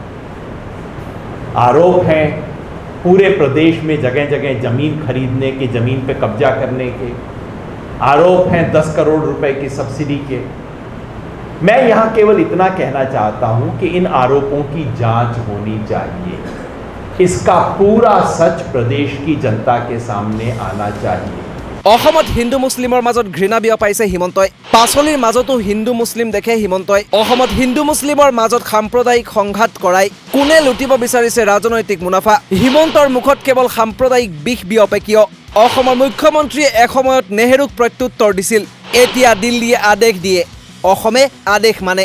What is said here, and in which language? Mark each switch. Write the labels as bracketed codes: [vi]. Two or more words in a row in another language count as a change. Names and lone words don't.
[hi] आरोप हैं पूरे प्रदेश में जगह जगह जमीन खरीदने के, जमीन पे कब्जा करने के। आरोप हैं 10 करोड़ रुपए की सब्सिडी के। मैं यहाँ केवल इतना कहना चाहता हूँ कि इन आरोपों की जांच होनी चाहिए। इसका पूरा सच प्रदेश की जनता के सामने आना चाहिए। [as] অসমত হিন্দু মুছলিমৰ মাজত ঘৃণা বিয়পাইছে হিমন্তই। পাচলিৰ মাজতো হিন্দু মুছলিম দেখে হিমন্তই। অসমত হিন্দু মুছলিমৰ মাজত সাম্প্ৰদায়িক সংঘাত কৰাই কোনে লুটিব বিচাৰিছে ৰাজনৈতিক মুনাফা? হিমন্তৰ মুখত কেৱল সাম্প্ৰদায়িক বিষ বিয়পে কিয়? অসমৰ মুখ্যমন্ত্ৰীয়ে এসময়ত নেহেৰুক প্ৰত্যুত্তৰ দিছিল, এতিয়া দিল্লীয়ে আদেশ দিয়ে, অসমে আদেশ মানে।